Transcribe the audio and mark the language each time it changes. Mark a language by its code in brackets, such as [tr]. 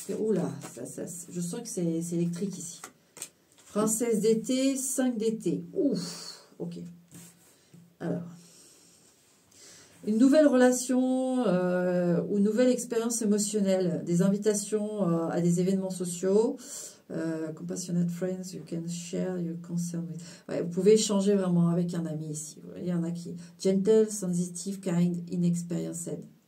[fr] Oula, je sens que c'est électrique ici. Princesse d'été, 5 d'été. Ouf, ok. Alors, une nouvelle relation ou une nouvelle expérience émotionnelle, des invitations à des événements sociaux. [en] Compassionate friends, you can share your concern with. [fr] Ouais, vous pouvez échanger vraiment avec un ami ici. Il y en a qui. [en] Gentle, sensitive, kind, inexperienced.